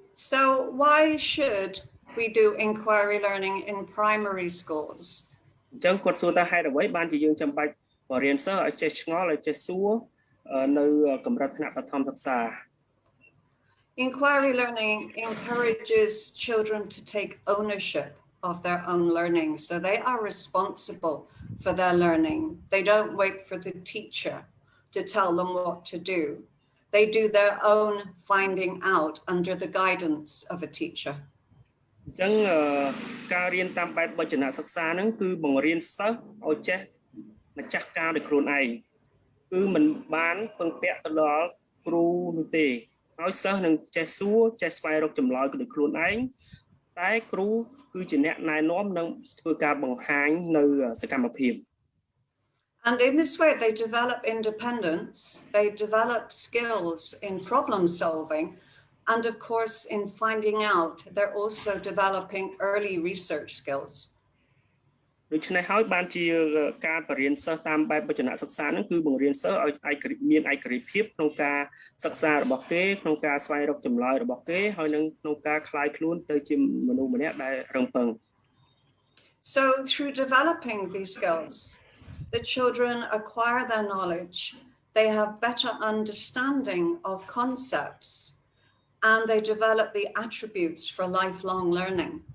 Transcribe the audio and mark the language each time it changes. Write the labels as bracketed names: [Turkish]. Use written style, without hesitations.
[English] So why should we do inquiry learning in primary schools? [Khmer] អញ្ចឹងគាត់សួរថាហេតុអ្វីបានជាយើងចាំបាច់បរៀនសិស្សឲ្យចេះឆ្ងល់ឲ្យចេះសួរនៅកម្រិតថ្នាក់បឋមសិក្សា [English] Inquiry learning encourages children to take ownership of their own learning. So they are responsible for their learning. They don't wait for the teacher to tell them what to do. They do their own finding out under the guidance of a teacher. [Khmer] អញ្ចឹងការរៀនតាមបែបវចនសិក្សាហ្នឹងគឺបង្រៀនសិស្សឲ្យចេះម្ចាស់ការដោយខ្លួនឯងគឺមិនបានពឹងពាក់ទៅដល់គ្រូនោះទេហើយសិស្សនឹងចេះសួរចេះស្វែងរកចម្លើយដោយខ្លួនឯងតែគ្រូគឺជាអ្នកណែនាំនិងធ្វើការបង្ហាញនៅសកម្មភាព [English] And in this way they develop independence, they develop skills in problem solving, And of course, in finding out, they're also developing early research skills. [Khmer] ដូច្នេះហើយបានជាការបរៀនសិស្សតាមបែបវចនសិក្សាហ្នឹងគឺបង្រៀនសិស្សឲ្យមានឯករាជ្យភាពក្នុងការសិក្សារបស់គេក្នុងការស្វែងរកចម្លើយរបស់គេហើយនឹងក្នុងការคลายខ្លួនទៅជាមនុស្សម្នាក់ដែលរឹងប៉ឹង [English] So through developing these skills, the children acquire their knowledge, they have better understanding of concepts, and they develop the attributes for lifelong learning.